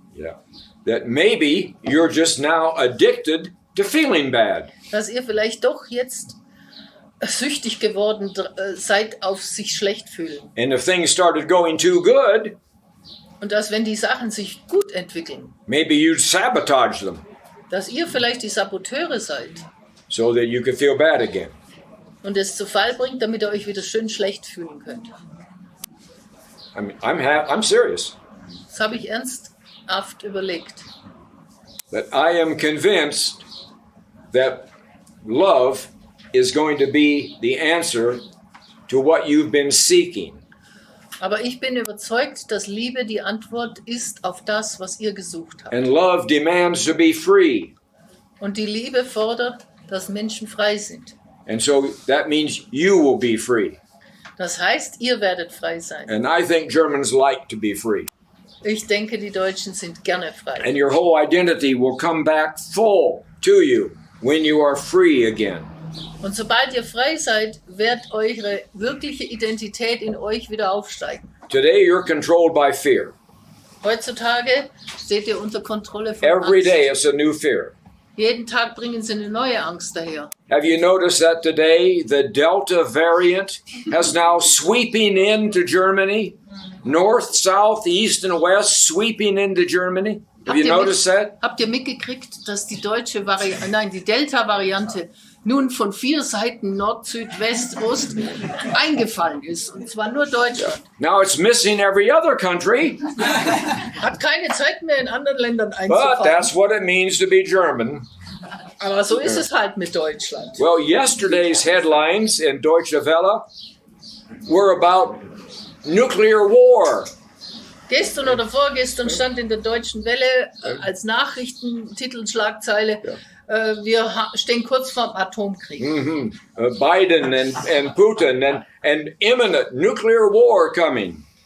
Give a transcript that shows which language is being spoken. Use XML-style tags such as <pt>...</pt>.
<en>Yeah. That maybe you're just now addicted to feeling bad.</en> <de>Dass ihr vielleicht doch jetzt süchtig geworden seid auf sich schlecht fühlen.</de> <en>And if things started going too good,</en> <de>Und dass, wenn die Sachen sich gut entwickeln,</de> <en>maybe you'd sabotage them</en> <de>dass ihr vielleicht die Saboteure seid</de> <en>so that you could feel bad again.</en> <de>und es zu Fall bringt, damit ihr euch wieder schön schlecht fühlen könnt.</de> <en>I mean, I'm serious.</en> <de>Das habe ich ernsthaft überlegt.</de> <en>That I am convinced that love is going to be the answer to what you've been seeking.</en> <de>Aber ich bin überzeugt, dass Liebe die Antwort ist auf das, was ihr gesucht habt.</de> <en>And love demands to be free.</en> <de>Und die Liebe fordert, dass Menschen frei sind.</de> <en>And so that means you will be free.</en> <de>Das heißt, ihr werdet frei sein.</de> <en>And I think Germans like to be free.</en> <de>Ich denke, die Deutschen sind gerne frei.</de> <en>And your whole identity will come back full to you. when you are free again.</en> <de>Und sobald ihr frei seid, wird eure wirkliche Identität in euch wieder aufsteigen.</de> <en>Today you're controlled by fear.</en> <de>Heutzutage steht ihr unter Kontrolle von</de> <en>Every</en> <de>Angst.</de> <en>day it's a new fear.</en> <de>Jeden Tag bringen sie eine neue Angst daher.</de> <en>Have you noticed that today the Delta variant has now sweeping into Germany? North, south, east, and west sweeping into Germany? Have you noticed that?</en> <de>Habt ihr mitgekriegt, dass die die Delta-Variante nun von 4 Seiten Nord, Süd, West, Ost eingefallen ist? Und zwar nur Deutschland.</de> <en>Now it's missing every other country,</en> <de>Hat keine Zeit mehr in anderen Ländern</de> <en>but</en> <de>einzufallen.</de> <en>that's what it means to be German.</en> <de>Aber so ist es halt mit Deutschland.</de> <en>Well, yesterday's headlines in Deutsche Welle were about nuclear war.</en> <de>Gestern oder vorgestern stand in der Deutschen Welle als Nachrichtentitelschlagzeile, wir stehen kurz vorm Atomkrieg.</de> <en>Biden and Putin and imminent nuclear war coming.</en>